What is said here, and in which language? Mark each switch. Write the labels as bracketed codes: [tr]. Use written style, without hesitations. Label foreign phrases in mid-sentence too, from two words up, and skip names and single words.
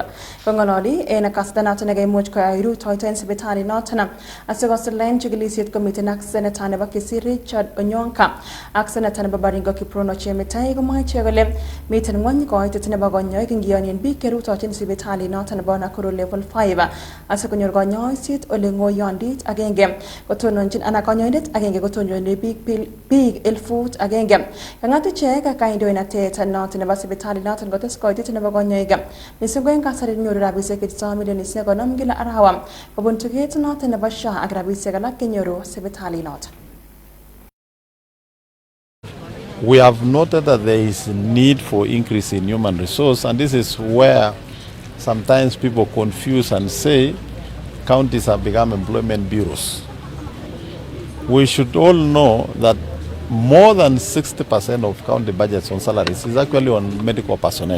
[kln] Kong'ololi en kasarta noton nekaimuch koyai rutoito en sipitalit noton asikosilen chikilisiet komiten ak Senator nebo Kisii Richard Onyonka ak Senator nebo Baringo Kiprono Chemutai komwa ichek kole miten ng'wony koitet nebo konyoik ingiyonien biik cherutochin sipitalit noton nebo Nakuru level 5 asikonyor konyoiset ole ng'oyondit agenge kotononchin anan konyoindet agenge kotononi biik 1,000. Kang'at ichek kandoinatet noton nebo sipitalit noton kotes koitet nebo konyoik mising ko en kasari nyoru rabisiek chechang milionisiek 50 kila arawa kobun tuget noton nebo SHA ak rabisiek alak kenyoru sipitalit noton. [en] We have noted that there is need for increase in human resource, and this is where sometimes people confuse and say counties have become employment bureaus. We should all know that more than 60% of county budgets on salaries is actually on medical personnel.